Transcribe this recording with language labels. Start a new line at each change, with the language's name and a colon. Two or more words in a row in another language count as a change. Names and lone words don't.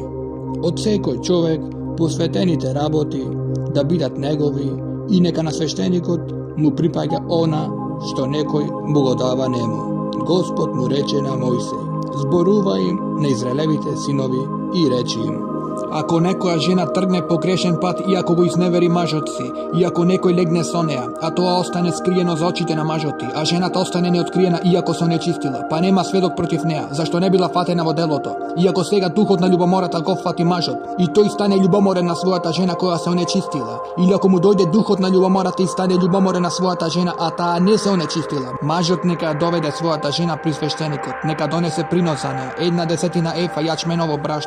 Macedonian: Од секој човек посветените работи да бидат негови, и нека на свештеникот му припаѓа она што некој му го дава нему. Господ му рече на Мојсеј: зборува им на израелевите синови и речи им: Ako nekoja žena trgne po grešen pad, iako go izneveri mažoci, iako nekoj legne со неа, a тоа остане скриено за очите на мажоти, а жената остане неоткриена иако се онечистила, па нема сведок против неа, зашто не била фатена во делото. Иако сега духот на љубомората го фати мажот, и тој стане љубоморен на својата жена која се онечистила. Или ако му дојде духот на љубомората и стане љубоморен на својата жена, а таа не се онечистила, мажот нека ја доведе својата жена при свештеникот, нека донесе принос за неа, 1/10 ефа јачменово брашно.